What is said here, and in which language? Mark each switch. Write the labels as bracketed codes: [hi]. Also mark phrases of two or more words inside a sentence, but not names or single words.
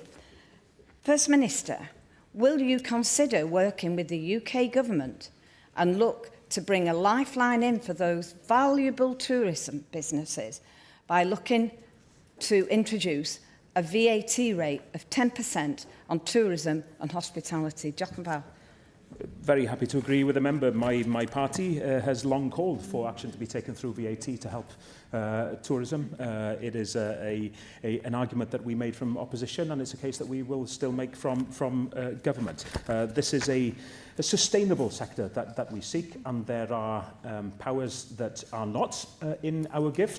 [en] First Minister, will you consider working with the UK Government and look to bring a lifeline in for those valuable tourism businesses by looking to introduce a VAT rate of 10% on tourism and hospitality? [cy] Diolch yn fawr. [en] Very happy to agree with the member. My party has long called for action to be taken through VAT to help tourism. It is an argument that we made from opposition, and it's a case that we will still make from government. This is a sustainable sector that we seek, and there are powers that are not in our gift.